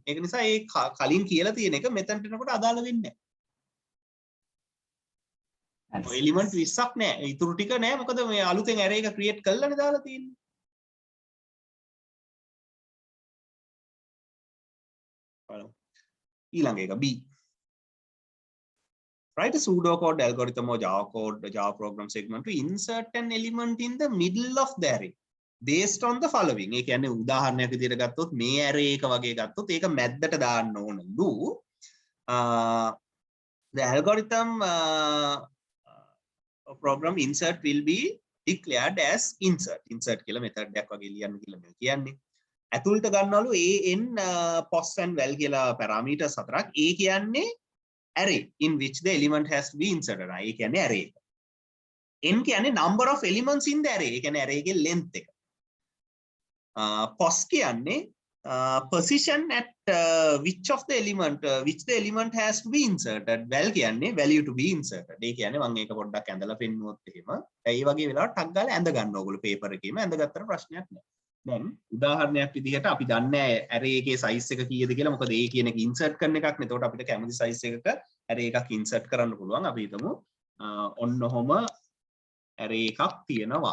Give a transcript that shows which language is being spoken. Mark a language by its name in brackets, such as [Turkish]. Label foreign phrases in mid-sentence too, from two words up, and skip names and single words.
[Sinhala] ඒක නිසා ඒ කලින් කියලා තියෙන එක මෙතනට එනකොට අදාළ වෙන්නේ නැහැ. එලිමන්ට් 20ක් නැහැ. ඊටු ටික නැහැ. මොකද මේ අලුතෙන් array එක create කරලානේ දාලා තියෙන්නේ. බලමු. ඊළඟ එක B. [English] Write a pseudocode algorithm or Java program segment to insert an element in the middle of the array based on the following. [Sinhala] ඒ කියන්නේ උදාහරණයක් විදිහට ගත්තොත් මේ array එක වගේ ගත්තොත් ඒක මැද්දට දාන්න ඕනලු. [English] The algorithm program insert will be declared as insert [Sinhala] කියලා method එකක් වගේ ලියන්න කියලා මේ කියන්නේ. ඇතුළට ගන්නවලු [English] an pos and val [Sinhala] කියලා parameters හතරක්. ඒ කියන්නේ [English] array in which the element has to be inserted. [Sinhala] ඒ කියන්නේ array එක. [English] n කියන්නේ number of elements in the array. [Sinhala] ඒ කියන්නේ array එකේ length එක. [English] pos කියන්නේ position at which the element has to be inserted. val කියන්නේ value to be inserted. [Sinhala] ඒ කියන්නේ මම ඒක පොඩ්ඩක් ඇඳලා පෙන්නුවොත් එහෙම. ඒ වගේ වෙලාවට ටක් ගාලා ඇඳ ගන්න ඕගොල්ලෝ paper එකේම ඇඳගත්තට ප්‍රශ්නයක් නැහැ. දැන් උදාහරණයක් විදිහට අපි දන්නේ array එකේ size එක කීයද කියලා. මොකද ඒ කියන එක insert කරන එකක් නේ. එතකොට අපිට කැමති size එකක array එකක් insert කරන්න පුළුවන්. අපි හිතමු ඔන්න ඔහොම array එකක් තියෙනවා.